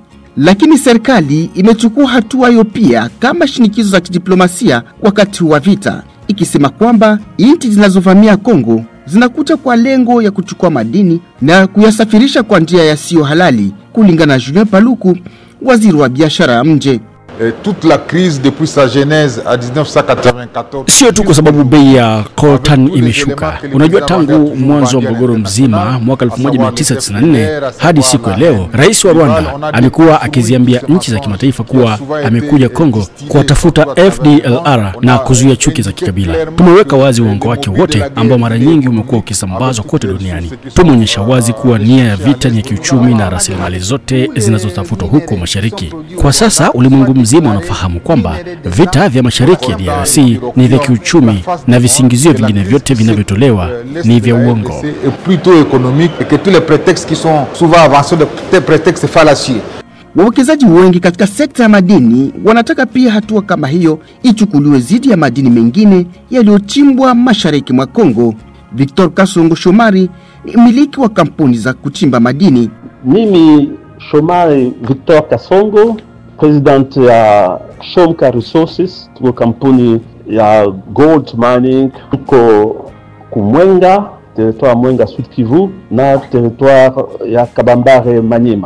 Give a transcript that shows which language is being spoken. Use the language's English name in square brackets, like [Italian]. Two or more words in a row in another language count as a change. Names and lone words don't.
[Swahili] Lakini serikali imechukua hatua hiyo pia kama shinikizo za kidiplomasia wakati wa vita, ikisema kwamba nchi zinazovamia Kongo zinakuja kwa lengo ya kuchukua madini na kuyasafirisha kwa njia yasiyo halali, kulingana na Julien Paluku, waziri wa biashara ya nje. [French] Toute la crise depuis sa genèse à 1994. [Swahili] Sio tu kwa sababu bei ya coltan imeshuka. Unajua, tangu mwanzo wa mgogoro mzima mwaka 1994 hadi siku ya leo, rais wa Rwanda alikuwa akiziambia nchi za kimataifa kuwa amekuja Kongo kuwatafuta FDLR na kuzuia chuki za kikabila. Tumeweka wazi uongo wake wote ambao mara nyingi umekuwa ukisambazwa kote duniani. Tumeonyesha wazi kuwa nia ya vita ni ya kiuchumi na rasilimali zote zinazotafutwa huko mashariki. Kwa sasa ulimwengu mzima unafahamu kwamba vita vya mashariki ya DRC ni vya kiuchumi na visingizio vingine vyote vinavyotolewa ni vya uongo. [French] Plutôt économique et que tous les prétextes qui sont souvent avancés des prétextes fallacieux. [Swahili] Wawekezaji wengi katika sekta ya madini wanataka pia hatua kama hiyo ichukuliwe dhidi ya madini mengine yaliyochimbwa mashariki mwa Kongo. Victor Kasongo Shomari ni mmiliki wa kampuni za kuchimba madini. Mimi Shomari Victor Kasongo, president ya Shomka Resources, tuko kampuni ya [English] gold mining, [Swahili] tuko kumwenga, territoire Mwenga Sud Kivu na territoire ya Kabambare Maniema.